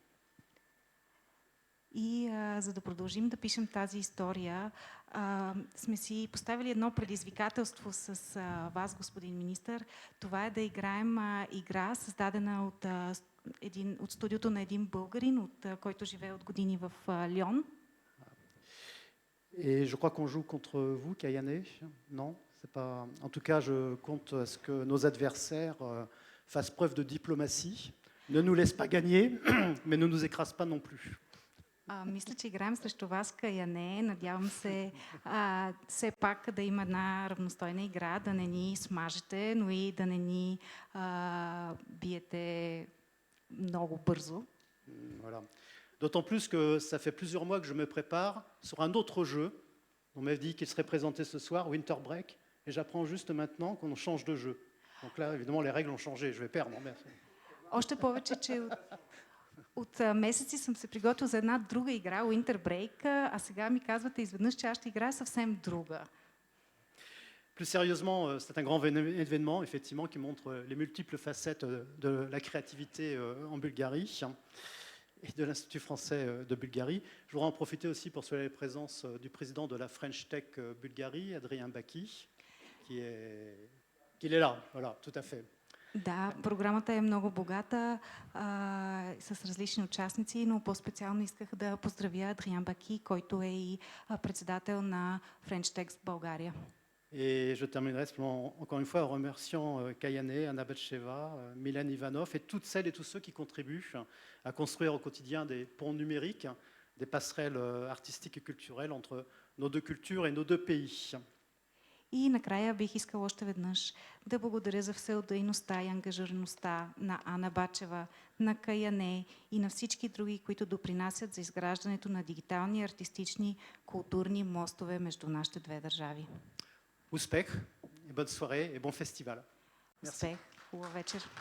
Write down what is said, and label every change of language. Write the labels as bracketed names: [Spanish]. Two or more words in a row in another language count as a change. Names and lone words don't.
[Bulgarian] И за да продължим да пишем тази история, сме си поставили едно предизвикателство с вас, господин министър. Това е да играем игра, създадена от студиото на един българин, който живее от години в Лион. [French] Et je crois qu'on joue contre vous, Kayane. Non, c'est pas. En tout cas, je compte à ce que nos adversaires fassent preuve de diplomatie, ne nous laissent pas gagner, mais ne nous écrasent pas non plus. [Bulgarian] Мисля, че играем срещу вас, Каяне. Надявам се все пак да има една равностойна игра, да не ни смажете, но и да не ни биете много бързо. [French] Voilà. D'autant plus que ça fait plusieurs mois que je me prépare sur un autre jeu. On m'a dit qu'il serait présenté ce soir, Winter Break, et j'apprends juste maintenant qu'on change de jeu. Donc là, évidemment, les règles ont changé. Je vais perdre. [Bulgarian] Още повече, че от месеци съм се приготвил за една друга игра, Winter Break, а сега ми казвате изведнъж, че аз ще играя съвсем друга. [French] Plus sérieusement, c'est un grand événement, effectivement, qui montre les multiples facettes de la créativité en Bulgarie et de l'Institut français de Bulgarie. Je voudrais en profiter aussi pour saluer la présence du président de la French Tech Bulgarie, Adrien Bacchi, qui est là, voilà, tout à fait. [Bulgarian] Да, програмата е много богата с различни участници, но по-специално исках да поздравя Адриан Баки, който е и председател на French Tech България. [French] Et je terminerai encore une fois en remerciant Kayane, Ана Bacheva, Milen Ivanov et toutes celles et tous ceux qui contribuent à construire au quotidien des ponts numériques, des passerelles artistiques et culturelles entre nos deux cultures et nos deux pays. [Bulgarian] И накрая бих искал още веднъж да благодаря за всеотдайността и ангажираността на Ана Бачева, на Каяне и на всички други, които допринасят за изграждането на дигитални, артистични, културни мостове между нашите две държави. Успех и [French] bonne soirée et bon festival. [Bulgarian] Успех, хубава вечер.